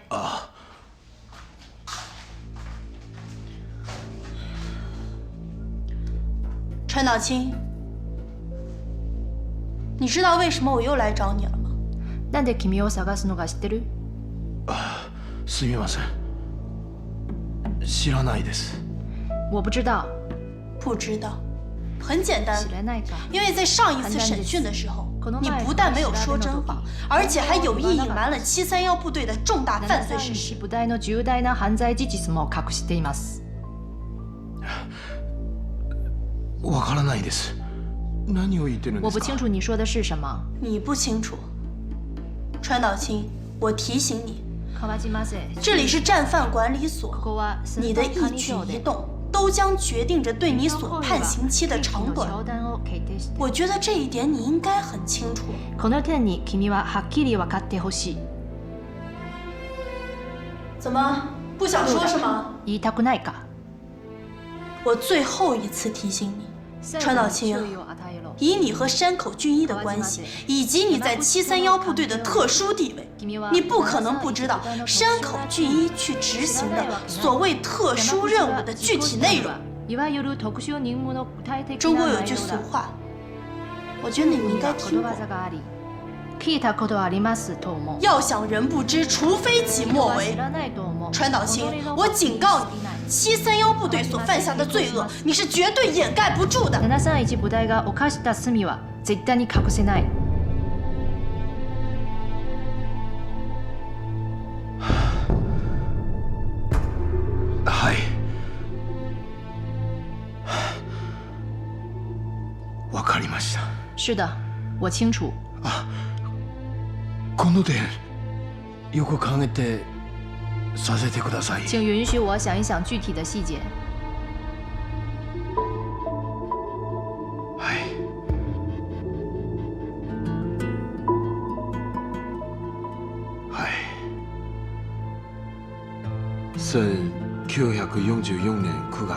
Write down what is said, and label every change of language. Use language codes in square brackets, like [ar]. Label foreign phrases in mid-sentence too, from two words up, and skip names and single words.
[zh] 啊。川岛清，你知道为什么我又来找你了吗？ [ja] なんで君を探すのか知ってる？すみません。知らないです。 [zh] 我不知道。不知道，很简单，因为在上一次审讯的时候，你不但没有说真话，而且还有意隐瞒了731部队的重大犯罪事实。 [ja] 部隊の重大な犯罪事実も隠しています。わからないです。何を言ってるんですか？ [zh] 我不清楚你说的是什么。你不清楚，川岛清，我提醒你，这里是战犯管理所，你的一举一动都将决定着对你所判刑期的长短。我觉得这一点你应该很清楚。 [ja] この件に君ははっきり分かってほしい。 [zh] 怎么不想说是吗？ [ja] 言いたくないか？ [zh] 我最后一次提醒你，川岛清，以你和山口俊一的关系，以及你在731部队的特殊地位，你不可能不知道山口俊一去执行的所谓特殊任务的具体内容。中国有句俗话，我觉得你们应该听过。要想人不知，除非己莫为。川岛清，我警告你，731部队所犯下的罪恶，你是绝对掩盖不住的。 [ja] 731部隊が犯した罪は絶対に隠せない。はい。わかりました。 [zh] 是的，我清楚。 [ja] この点よく考えてさせてください。 [zh] 请允许我想一想具体的细节。 1944年9月。